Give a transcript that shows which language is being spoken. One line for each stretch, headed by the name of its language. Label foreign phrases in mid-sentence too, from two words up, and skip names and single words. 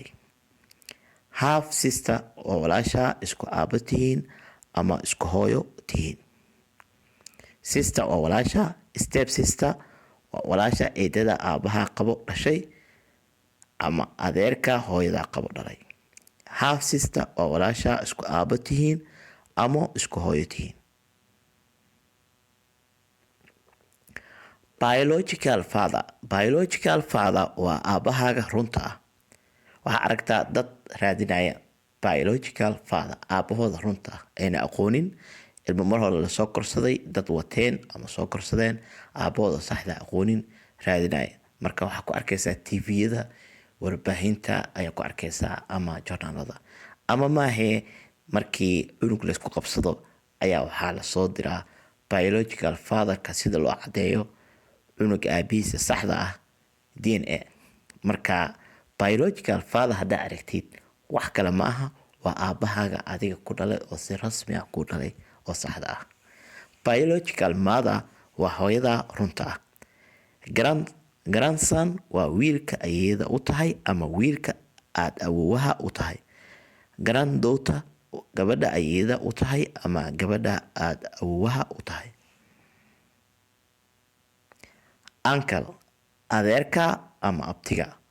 English: Half sister
Somali: waa walaasha isku aabbo tihiin ama isku hooyo tihiin. Sister waa walaasha.
English: Step sister
Somali: waa walaasha eedada aabbaha qabo dhashay ama adeerka hooyada qabo dhalay.
English: Half sister
Somali: waa walaasha isku aabbo tihiin ama isku hooyo tihiin.
English: Biological father
Somali: waa aabbahaaga runta ah. Waxaa aragtaa dad raadinaya
English: biological father,
Somali: aabbahooda runta ah, ayna aqoonin. Ilmo mar hore lasoo korsaday, dad wateen ama soo korsadeen, aabbahooda saxda aqoonin raadinaya. Marka waxaa ku arkaysaa tviyada, warbaahinta ayaa ku arkaysaa ama journalada. Ama maahe markii cunug laysku qabsado ayaa waxaa lasoo diraa
English: biological fatherka
Somali: sida loo caddeeyo cunuga aabihiisa saxda ah DNA. Marka
English: biological father
Somali: haddaa aragtid wax kale ma aha, waa aabbahaaga adiga ku dhalay oo si rasmi ah ku dhalay oo saxda ah.
English: Biological mother
Somali: waa hooyada runta ah. Grandson waa wiilka ayeeyada u tahay ama wiilka aad awowaha u tahay. Granddaughter gabadha ayeeyada u tahay ama gabadha aad awowaha u tahay. Uncle adeerka ama abtiga.